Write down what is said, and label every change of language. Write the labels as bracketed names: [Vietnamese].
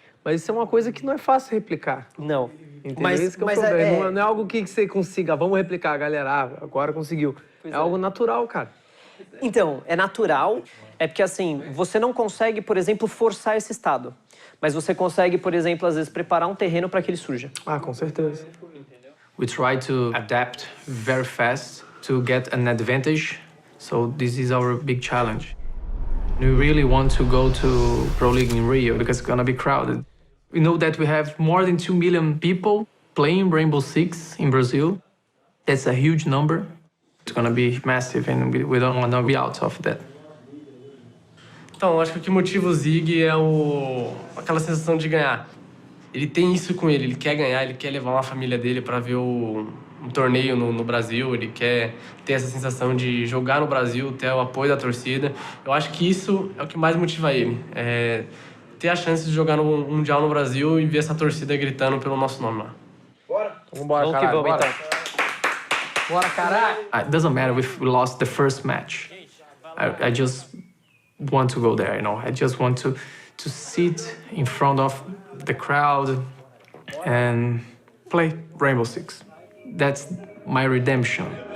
[Portuguese] Mas isso é uma coisa que não é fácil replicar. Não. Entendeu? Mas, esse que é o problema. Não é algo que você consiga, vamos replicar, galera, agora conseguiu. É algo natural, cara. Então, é natural, é porque assim, você não consegue, por exemplo, forçar esse estado. Mas você consegue, por exemplo, às vezes, preparar um terreno para que ele surja. Ah, com certeza. [English] We try to adapt very fast to get an advantage. So this is our big challenge. We really want to go to Pro League in Rio because it's gonna be crowded. We know that we have more than 2 million people playing Rainbow Six in Brazil. That's a huge number. It's gonna be massive and we don't want to be out of that. [Portuguese] Então, acho que o que motiva o Zig é aquela sensação de ganhar. Ele tem isso com ele quer ganhar, ele quer levar uma família dele para ver um torneio no Brasil, ele quer ter essa sensação de jogar no Brasil, ter o apoio da torcida. Eu acho que isso é o que mais motiva ele, é ter a chance de jogar no Mundial no Brasil e ver essa torcida gritando pelo nosso nome lá. Bora! Vambora, caralho, vamos então. Bora, caralho! [English] It doesn't matter if we lost the first match. I just want to go there, you know. I just want to sit in front of the crowd and play Rainbow Six. That's my redemption.